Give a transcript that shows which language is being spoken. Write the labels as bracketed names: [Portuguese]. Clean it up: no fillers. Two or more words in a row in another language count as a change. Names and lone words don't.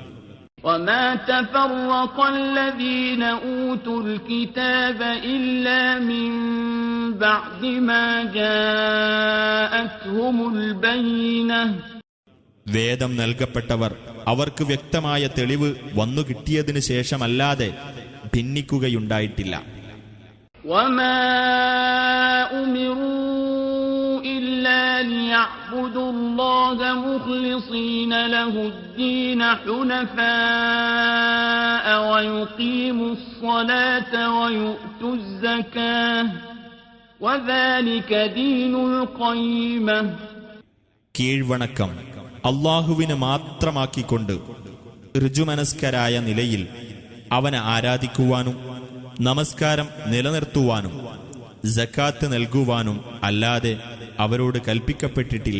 [Malayalam] വേദം നൽകപ്പെട്ടവർ അവർക്ക് വ്യക്തമായ തെളിവ് വന്നു കിട്ടിയതിനു ശേഷമല്ലാതെ ഭിന്നിക്കുകയുണ്ടായിട്ടില്ല. [Arabic] وما أمروا إلا ليعبدوا الله مخلصين له الدين حنفاء ويقيموا الصلاة ويؤتوا الزكاة وذلك دين القيمة. [Malayalam] കീഴ്വണക്കം അല്ലാഹുവിന് മാത്രമാക്കിക്കൊണ്ട് ഋജുമനസ്കരായ നിലയിൽ അവനെ ആരാധിക്കുവാനും നമസ്കാരം നിലനിർത്തുവാനും സക്കാത്ത് നൽകുവാനും അല്ലാതെ അവരോട് കൽപ്പിക്കപ്പെട്ടിട്ടില്ല.